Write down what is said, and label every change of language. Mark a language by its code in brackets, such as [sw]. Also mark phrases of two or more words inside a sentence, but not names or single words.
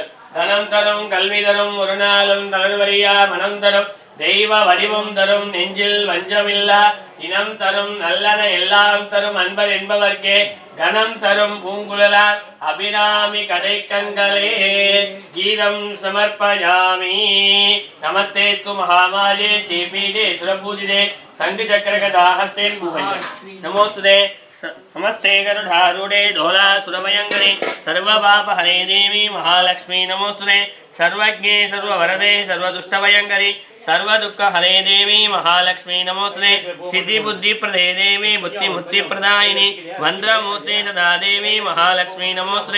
[ta] தனம் தரும் கல்வி தரும் ஒரு நாளும் தகர்வரியா மனம் தரும் தெய்வ வடிவம் தரும் நெஞ்சில் வஞ்சமில்லா இனம் தரும் நல்லன எல்லாம் தரும் அன்பர் என்பவர்க்கே கனம் தரும் பூங்குழலார் அபிராமி கடை கண்களே. [sa] गीतं समर्पयामि। नमस्तेऽस्तु महामाये श्रीपीठे सुरपूजिते शङ्ख चक्रगदाहस्ते पूवञ्च नमोऽस्तुते नमस्ते गरुडारूढे ढोलासुरभयङ्करे सर्वपापहरे देवी महालक्ष्मी नमोस्तुते. सर्वज्ञे सर्ववरदे सर्वदुष्टभयङ्करी सर्वदुःखहरे देवी महालक्ष्मी नमोस्तुते. सिद्धिबुद्धिप्रदे देवी बुद्धिमुक्तिप्रदायिनी वन्द्रमूर्ते सदा देवी महालक्ष्मी नमोस्तुते.